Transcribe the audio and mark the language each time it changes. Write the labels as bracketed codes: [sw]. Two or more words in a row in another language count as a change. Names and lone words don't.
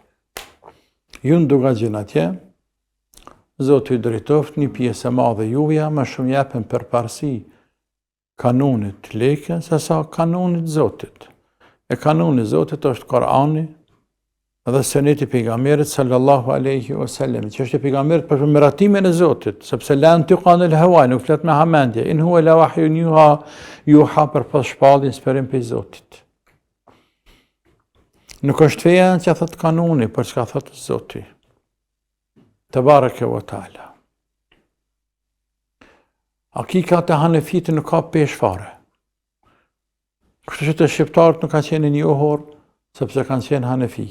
[sq] Ju Ndogagjin atje, Zotit drejtoft, një pjesë e madhe juveja, ma shumë jepen përparësi kanonit lekës asa kanonit Zotit. E kanonit Zotit është Korani, edhe seneti pejgamberit [ar] صلى الله عليه وسلم, [sq] që është pejgamberit për miratimin e Zotit, sepse [ar] لا ينطق عن الهوى, [sq] nuk flet me hamendje, [ar] إن هو لا وحي يوحى [sq] për pas shpalljen sferim për Zotit. Nuk është feja që thot kanuni, për çka thot Zoti. [ar] تبارك وتعالى. [sq] Akika të Hanefit nuk ka pesh fare. Kështu që të shqiptarët nuk ka qenë një ohor, sepse kanë qenë Hanefi.